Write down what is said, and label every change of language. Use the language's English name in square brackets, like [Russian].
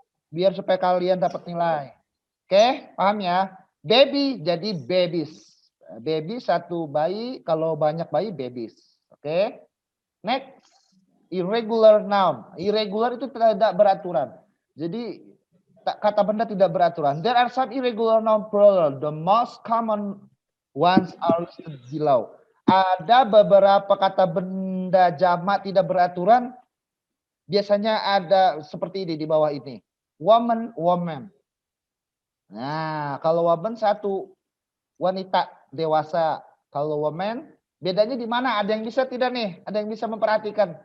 [Indonesian] Biar supaya kalian dapat nilai. Oke, paham ya? Baby jadi babies. Baby satu bayi, kalau banyak bayi babies. Oke. Next, irregular noun. Irregular itu tidak beraturan. Jadi kata benda tidak beraturan. [English] There are some irregular noun plural. The most common ones are listed below. [Indonesian] Ada beberapa kata benda jamak tidak beraturan. Biasanya ada seperti ini di bawah ini. Woman, woman. Nah, kalau woman satu wanita dewasa. Kalau woman, bedanya di mana? Ada yang bisa tidak nih? Ada yang bisa memperhatikan?